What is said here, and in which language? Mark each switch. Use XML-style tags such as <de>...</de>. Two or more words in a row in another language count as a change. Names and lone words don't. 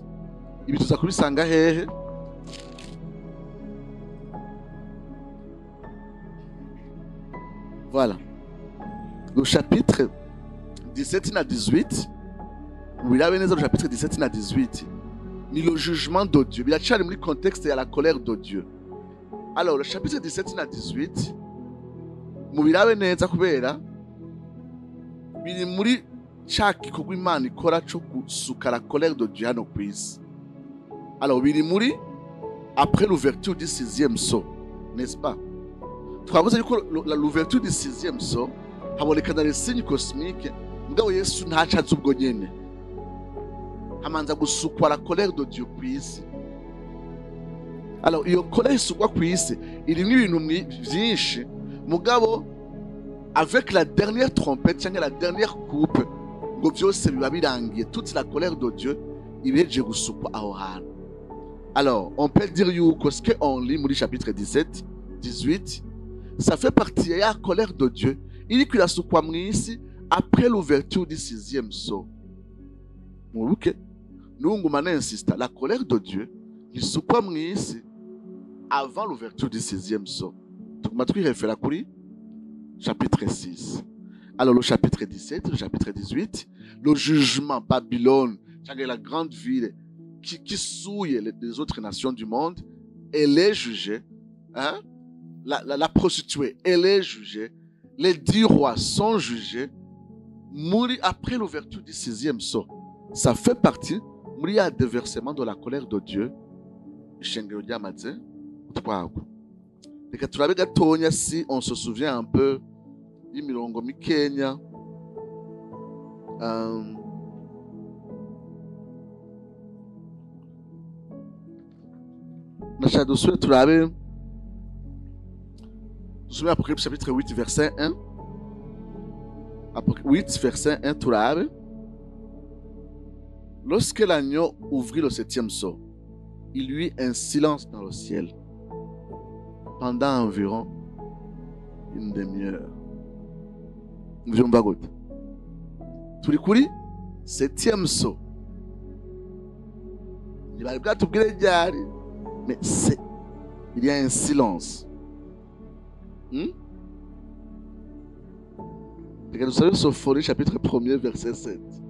<fr>Il y a tout ça. Voilà. Le chapitre 17 à 18, où il y a le chapitre 17 à 18, ni le jugement de Dieu. Il y a le contexte et la colère de Dieu. Alors, le chapitre 17 à 18,</fr> <rn>mubirabe neza kubera biri muri chaki ko Imana ikora cyo gusuka</rn> <fr>la colère de Dieu</fr> <rn>hano ku isi.</rn> <fr>Alors,</fr> <rn>biri muri</rn> <fr>après l'ouverture du 6e sceau, n'est-ce pas?</fr> <rn>Twavuze yuko</rn> <fr>l'ouverture du 6e sceau habonekana les signes cosmiques,</fr> <rn>mugabo Yesu ntacaza ubwo nyene. Hamanza gusukwa</rn> <fr>la colère de Dieu</fr> <rn>ku isi. Alors, iyo colère isukwa ku isi irimo ibintu byinshi, mugabo</rn> <fr>avec la dernière trompette</fr> <rn>cyangwa</rn> <fr>la dernière coupe</fr> <rn>ngo byose biba birangiye,</rn> <fr>toute la colère de Dieu</fr> <rn>ibeje gusukwa aho hantu.</rn> <fr>Alors, on peut dire yuko ce qu'on lit muri chapitre 17, 18, ça fait partie de la colère de Dieu. Il dit qu'il a</fr> <rn>sukwa mu isi</rn> <fr>après l'ouverture du 6e sceau. Ok? Nous, on insiste, la colère de Dieu, il</fr> <rn>sukwa mu isi</rn> <fr>avant l'ouverture du 6e sceau. Donc, je vais faire la chapitre 6. Alors, le chapitre 17, le chapitre 18, le jugement, Babylone, la grande ville qui souille les autres nations du monde, elle est jugée. Hein? La prostituée, elle est jugée. Les 10 rois sont jugés. Mourir après l'ouverture du 6e sceau. Ça fait partie, mourir à déversement de la colère de Dieu. Si on se souvient un peu</fr> <rn>y'imirongo mikenya nashaka dusubire turabe dusubire</rn> <fr>Apocalypse chapitre 8 verset 1.</fr> <rn>8 verset 1 turabe.</rn> <fr>Lorsque l'agneau ouvrit le 7e sceau, il y eut un silence dans le ciel pendant environ une demi-heure.</fr> <rn>Turi kuri 7e sceau.</rn> <fr>Mais il y a un silence. Nous savons Sophonie chapitre 1er verset 7.</fr>